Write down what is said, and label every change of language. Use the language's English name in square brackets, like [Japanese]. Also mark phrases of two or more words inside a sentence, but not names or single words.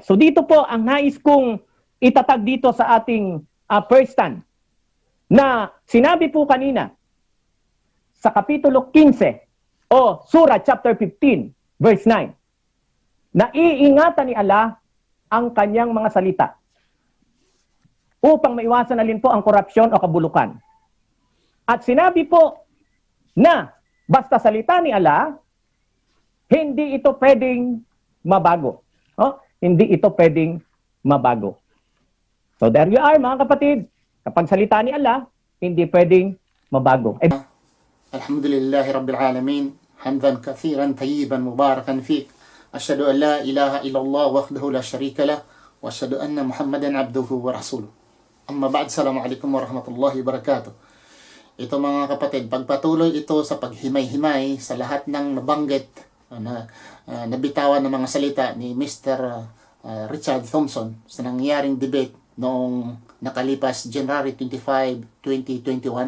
[Filipino] So dito po ang nais kong itatag dito sa ating [English] first stand [Filipino] na sinabi po kanina sa Kapitulo 15 o Surah [English] chapter 15 verse 9 [Filipino] na iingatan ni Allah ang kanyang mga salita upang maiwasan na rin po ang korupsyon o kabulukan. At sinabi po na basta salita ni Allah, hindi ito pwedeng mabago. Hindi ito pwedeng mabago. [English] So there you are [Filipino] mga kapatid. Kapag salita ni Allah, hindi pwedeng mabago. [Arabic] الحمد لله رب العالمين. حمدا كثيرا طيبا مباركا فقه. أشهد أن لا إله إلا الله وحده لا شريك له. وأشهد أن محمدا عبده ورسوله. أما بعد، السلام عليكم ورحمة الله وبركاته. [Filipino] Ito mga kapatid, pagpatuloy ito sa paghimay-himay sa lahat ng nabanggit na nabitawan ng mga salita ni Mr. Richard Thompson sa nangyaring debate noong nakalipas January 25, 2021.